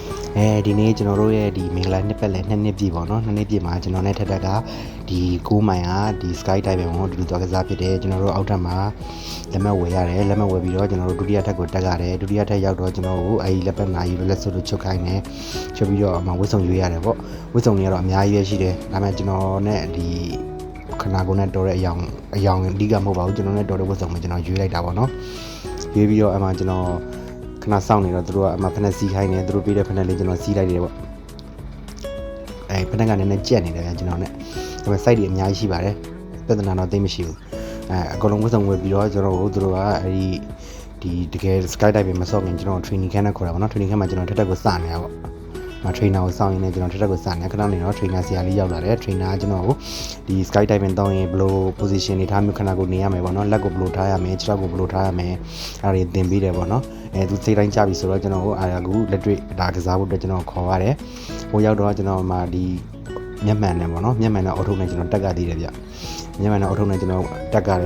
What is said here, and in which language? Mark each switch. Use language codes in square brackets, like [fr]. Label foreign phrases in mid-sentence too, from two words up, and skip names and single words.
[my] ဒီနေ့ကျွန်တော်တို့ရဲ့ဒီမင်္ဂလာနှစ်ပတ်လည်နှစ်ပြည့်ပေါ့နော်နှစ်နှစ်ပြည့်မှာကျွန်တော်နဲ့ထက်ထက်ကဒီ9မိုင်ကဒီ [en] sky diving [my] ကိုတူသွားကစားဖြစ်တယ်ကျွန်တော်တို့အောက်ထပ်မှာလက်မှတ်ဝယ်ရတယ်လက်မှတ်ဝယ်ပြီးတော့ကျွန်တော်တို့ဒုတိယထပ်ကိုတက်ရတယ်ဒုတိယထပ်ရောက်တော့ကျွန်တော်တို့အဲဒီလက်ပတ်မှာယူလို့လက်စွပ်လို့ချုပ်ခိုင်းတယ်ချုပ်ပြီးတော့ဝတ်စုံရွေးရတယ်ပေါ့ဝတ်စုံတွေကတော့အများကြီးပဲရှိတယ်ဒါပေမဲ့ကျွန်တော်နဲ့ဒီခနာကိုနဲ့တော်တဲ့အယောင်အဓိကမဟုတ်ပါဘူးကျွန်တော်နဲ့တော်တဲ့ဝတ်စုံမှာကျွန်တော်ရွေးလိုက်တာပေါ့နော်ရွေးပြီးတော့ကျွန်တော်ခဏစောင့်နေတော့သူတို့က ဖက်နဲ့စီးခိုင်းနေသူတို့ပေးတဲ့ဖက်နဲ့လေးကျွန်တော်စီးလိုက်တယ်ပေါ့ဖက်နဲ့ကနည်းနည်းကြက်နေတယ်ကျွန်တော်နဲ့ဒါပေမဲ့ site တွေအများကြီးရှိပါတယ်ပြဿနာတော့သိမရှိဘူးအကုန်လုံးဝတ်စုံဝယ်ပြီးတော့ကျွန်တော်တို့သူတို့ကဒီတကယ် [en] sky diving [my] မဆော့ခင်ကျွန်တော် [en] training camp [my] နဲ့ခေါ်တာပေါ့နော် [en] training camp [my] မှာကျွန်တော်ထက်ထက်ကိုစနေတာပေါ့trainer ကိုစောင့်ရင်းနဲ့ကျွန်တော်ထက်ထက်ကိုစနေခဏနေတော့ trainer ဆရာလေးရောက်လာတယ် trainer ကကျွန်တော်ကိုဒီ [en] sky diving [my] တောင်းရင်ဘယ်လို position တွေထားမျိုးခဏကိုနေရမယ်ပေါ့နော်လက်ကိုဘယ်လိုထားရမယ်ခြေထောက်ကိုဘယ်လိုထားရမယ်အဲ့ဒါတွေသင်ပေးတယ်ပေါ့နော်သူစိတ်တိုင်းကြပြီဆိုတော့ကျွန်တော်ကိုအခုလက်တွေ့ဒါကစားဖို့အတွက်ကျွန်တော်ခေါ်ရတယ်ဟိုရောက်တော့ကျွန်တော်မှဒီမျက်မှန်နဲ့ပေါ့နော်မျက်မှန်နဲ့အော်တိုနဲ့ကျွန်တော်တက်ကသေးတယ်ဗျမျက်မှန်နဲ့အော်တိုနဲ့ကျွန်တော်တက်ကြ